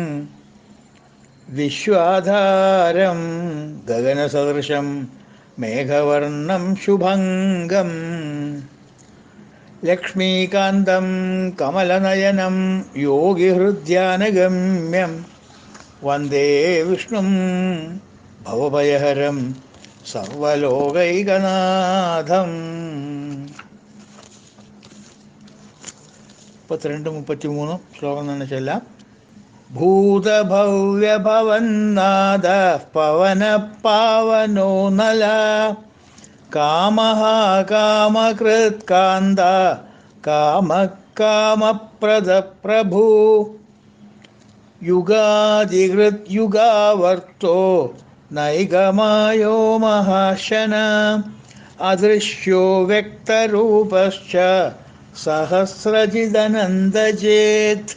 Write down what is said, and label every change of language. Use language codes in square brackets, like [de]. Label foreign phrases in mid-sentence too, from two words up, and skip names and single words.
[sa] विश्वाधारं गगनसदृशं मेघवर्णं शुभङ्गं लक्ष्मीकान्तं कमलनयनं योगिहृद्यानगम्यं वन्दे विष्णुं भवभयहरं സർവലോകൈകനാഥം. [ml] 32-33 ശ്ലോകം തന്നെ ചെല്ലാം. [sa] ഭൂതഭവ്യഭവന്നാദ പവന പാവനോ നല കാമഃ കാമകൃത് കാന്ത കാമകാമപ്രദ പ്രഭു യുഗാദികൃത് യുഗാവർത്തോ നൈഗമായോ മഹാശന അദൃശ്യോ വ്യക്തരൂപശ്ച സഹസ്രജിദനന്ദജേത്.